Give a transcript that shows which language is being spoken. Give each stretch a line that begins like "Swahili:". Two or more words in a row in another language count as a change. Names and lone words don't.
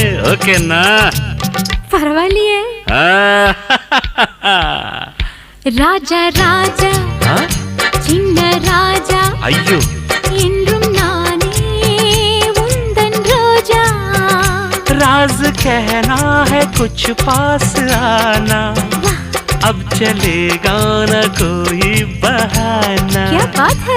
Hindi: ओके ना?
Tamil: பரவாயில்லையே. ராஜா ராஜா சின்ன ராஜா ஐயோ என்றும் நானே உந்தன் ரோஜா.
Hindi: राज कहना है कुछ पास आना. अब चलेगा ना कोई बहाना. क्या बात है?